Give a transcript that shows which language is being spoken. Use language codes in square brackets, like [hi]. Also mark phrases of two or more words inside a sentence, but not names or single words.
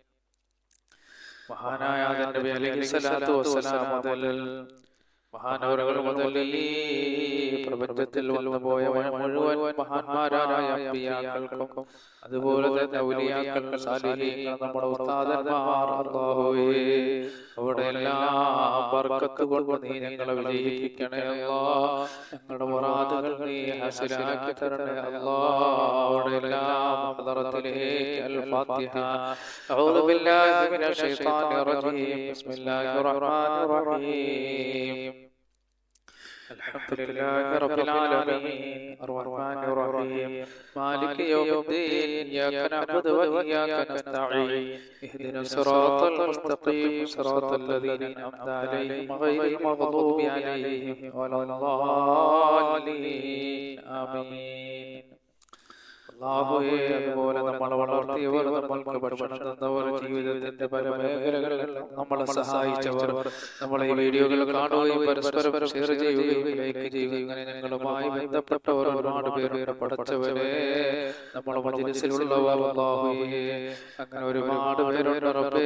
[ml] മഹാനായ ആദം നബി [ar] عليه الصلاة والسلام [ml] മുതൽ മഹാനവറുകൾ മുതൽ ഈ പ്രപഞ്ചത്തിൽ വന്നുപോയ മുഴുവൻ മഹാന്മാരായ അമ്പിയാക്കൾക്കും അതുപോലെ തന്നെ ഔലിയാക്കൾ, സാലിഹീങ്ങൾ, നമ്മുടെ ഉസ്താദന്മാർ, അല്ലാഹുവേ, അവിടെ എല്ലാം ബർക്കത്ത് കൊണ്ട് നീ ഞങ്ങളെ വിജയിപ്പിക്കണേ അല്ലാഹ്. ഞങ്ങളുടെ മുറാദുകൾ നീ ഹസിലാക്കി തരണേ അല്ലാഹ്. അവിടെ എല്ലാം ഹദറത്തിലേക്ക്. അൽ-ഫാത്തിഹ. [ar] أعوذ بالله من الشيطان الرجيم. بسم الله الرحمن الرحيم. الحمد لله رب العالمين الرحمن الرحيم مالك يوم الدين إياك نعبد وإياك نستعين اهدنا الصراط المستقيم صراط الذين أنعمت عليهم غير المغضوب عليهم ولا الضالين. آمين. [ml] അല്ലാഹുവേ, അതുപോലെ നമ്മളെ വളർത്തിയവർ, നമ്മൾക്ക് ഭക്ഷണം തന്നവർ, ജീവിതത്തിന്റെ പല മേഖലകളിൽ നമ്മളെ സഹായിച്ചവർ, നമ്മളെ ഈ വീഡിയോകൾ കാണുകയും പരസ്പരം ഷെയർ ചെയ്യുകയും ലൈക്ക് ചെയ്യുകയും ഇങ്ങനെ ഞങ്ങളുമായി ബന്ധപ്പെട്ടവർ ഒരുപാട് പേരുടെ പടച്ചവരെ, നമ്മളെ മജ്‌ലിസിലുള്ളവർ, അല്ലാഹുവേ, അങ്ങനെ ഒരുപാട് പേരുണ്ട് റബ്ബേ.